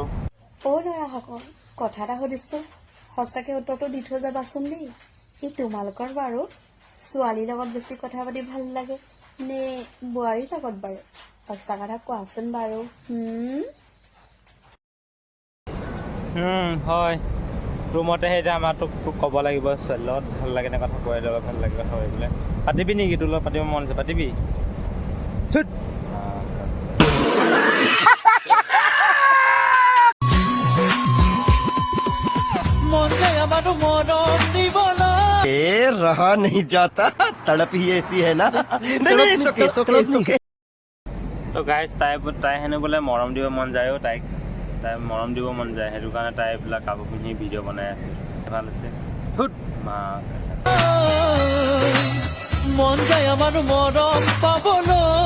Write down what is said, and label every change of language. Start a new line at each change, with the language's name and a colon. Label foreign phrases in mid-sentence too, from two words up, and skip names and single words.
Assamese: ল'ৰাসকল কথা এটা সুধিছো সঁচাকে উত্তৰটো দি থৈ যাবাচোন দেই এই তোমালোকৰ বাৰু ছোৱালীৰ লগত বেছি কথা পাতি ভাল লাগে নে বোৱাৰীৰ লগত বাৰু সঁচা কথা কোৱাচোন বাৰু হয় তোৰ মতে সেইটা আমাৰ তোক ক'ব লাগিব ছোৱালীৰ লগত ভাল লাগে নে কথা বোৱাৰীৰ লগত ভাল লাগে কথা পাতিবলৈ পাতিবি নেকি তোৰ লগত পাতিব মন আছে পাতিবি
Hindi: रहा नहीं जाता तड़प ही ऐसी है ना
English: so guys
Assamese: তাই হেনো বোলে মৰম দিব মন যায় তাই মৰম দিব মন যায় সেইটো কাৰণে তাই এইবিলাক কাপোৰ পিন্ধি ভিডিঅ' বনাই আছে ভাল আছে মন যায় আমাৰ মৰম পাবলৈ